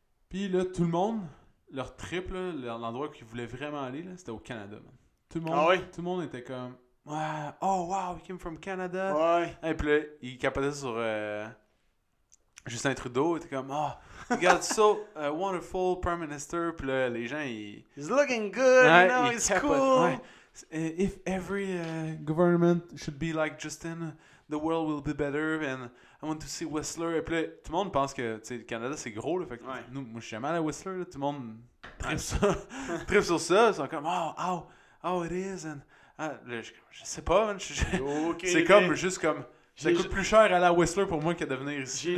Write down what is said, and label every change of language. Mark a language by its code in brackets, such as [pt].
[fr] Puis là, tout le monde, leur trip, là, l'endroit qu'ils voulaient vraiment aller, là, c'était au Canada, man. Tout le monde était comme, ouais, oh wow, [en] we came from Canada. [fr] Ouais. Et puis là, ils capotaient sur Justin Trudeau, il était comme, [en] oh, you got so wonderful Prime Minister. [fr] Puis là, les gens, [en] He's looking good, you know, he's cool. [fr] Ouais. [en] If every government should be like Justin, the world will be better, and I want to see Whistler. [fr] Et puis là, tout le monde pense que le Canada, c'est gros. Là, fait que moi, je suis jamais allé à Whistler. Là, tout le monde tripe sur ça. Ils sont comme, [en] oh, it is. [fr] And, là, je sais pas, man. C'est comme, juste comme, ça coûte plus cher aller à Whistler pour moi que de venir ici.